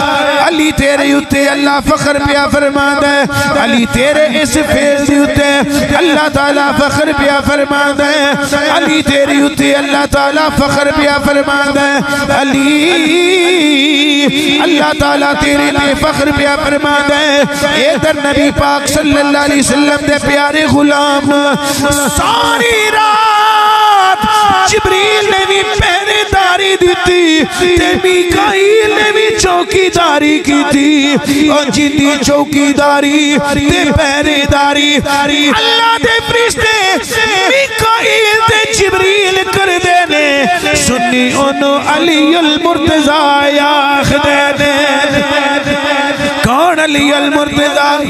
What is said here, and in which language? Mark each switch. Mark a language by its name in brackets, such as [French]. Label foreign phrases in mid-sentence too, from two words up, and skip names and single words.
[Punjabi] علی تیرے اتے اللہ فخر پیا فرماندا ہے، علی تیرے اس فیض اتے اللہ تعالیٰ فخر پیا فرماندا ہے، علی تیرے اتے اللہ تعالیٰ فخر پیا فرماندا ہے. علی اللہ تعالیٰ تیرے لئی فخر پیا فرماندا ہے. ایدھر نبی پاک [Arabic] صلى الله عليه وسلم [Punjabi] دے پیارے غلام ساری رات جبریل نے بھی پہرے داری دتی تے میکائیل نے بھی چوکیداری کی تھی، اور جندی چوکیداری تے پہرے داری اللہ دے فرشتے میکائیل تے جبریل کر دینے. سنی اونوں علی المرتضیٰ آکھدے نیں، کون علی المرتضیٰ?